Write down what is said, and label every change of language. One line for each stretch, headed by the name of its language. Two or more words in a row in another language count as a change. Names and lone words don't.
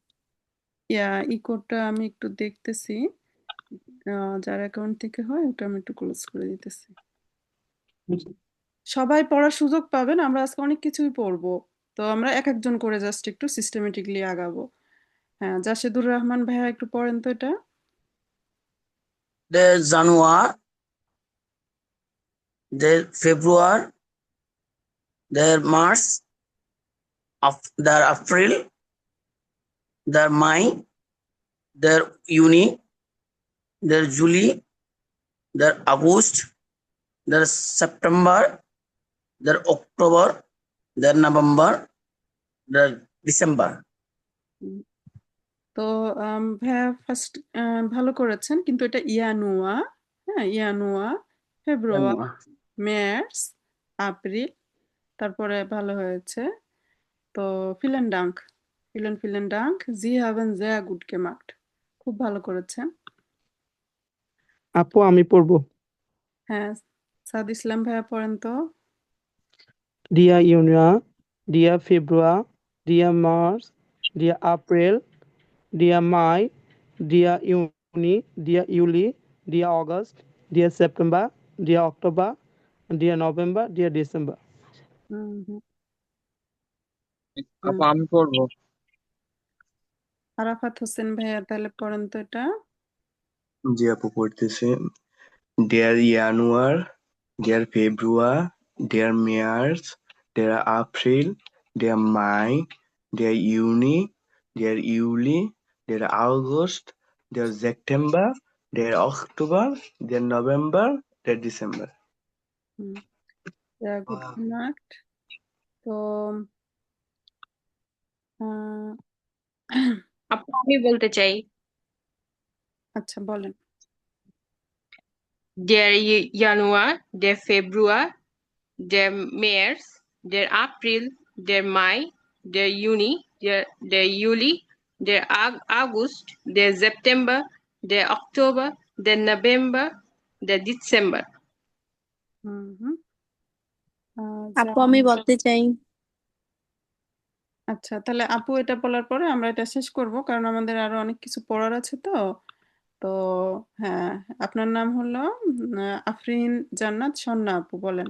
Bangla: ইকোটা আমি একটু দেখতেছি, যার অ্যাকাউন্ট থেকে হয় ওটা আমি একটু ক্লোজ করে দিতেছি। সবাই পড়ার সুযোগ পাবেন, আমরা আজকে অনেক কিছুই পড়বো। তো আমরা এক একজন করে জাস্ট একটু সিস্টেমেটিকলি আগাবো। হ্যাঁ, জাসেদুর রহমান ভাইয়া একটু পড়েন তো এটা।
German: der Januar, der Februar, der März, der April, der Mai, der Juni, der Juli, der August, der September, der Oktober, der November, der December.
Bangla: তো ভাইয়া ফার্স্ট ভালো করেছেন, কিন্তু এটা ইয়ানুয়া। হ্যাঁ, ইয়ানুয়া, ফেব্রুয়ারি, মার্চ, এপ্রিল, তারপরে ভালো হয়েছে।
German: তো vielen Dank, vielen Dank, Sie haben sehr gut gemacht,
Bangla: খুব ভালো করেছেন। আপু আমি পড়বো। হ্যাঁ, সাদ ইসলাম ভাইয়া পড়েন তো।
German: dia Januar, dia Februar, dia März, dia April, dia Mai, dia Juni, dia Juli, dia August, dia September, dia Oktober, dia November, dia December.
Bangla: হুম হুম আপু হুম। আমি পড়বো। আরাফাত হোসেন ভাইয়া তাহলে পড়েন তো এটা। জি আপু পড়তেছে।
German: Der Januar, der Februar, der März, der April, der Mai, der Juni, der Juli, der August, der September, der Oktober, der November, der Dezember.
Bangla: হুম, গুড নাট। তো আহ, আপু আমি বলতে চাই, আচ্ছা বলেন।
German: der Januar, der Februar, der März, der April, der Mai, der Juni, der Juli, der August, der September, der Oktober, der November, der Dezember.
Bangla: হুম হুম আপু আমি বলতে চাই। আচ্ছা তাহলে আপু এটা বলার পরে আমরা এটা শেষ করব, কারণ আমাদের আরো অনেক কিছু পড়ার আছে। তো তো হ্যাঁ, আপনার নাম হলো আফরিন জান্নাত স্বর্ণা আপু, বলেন।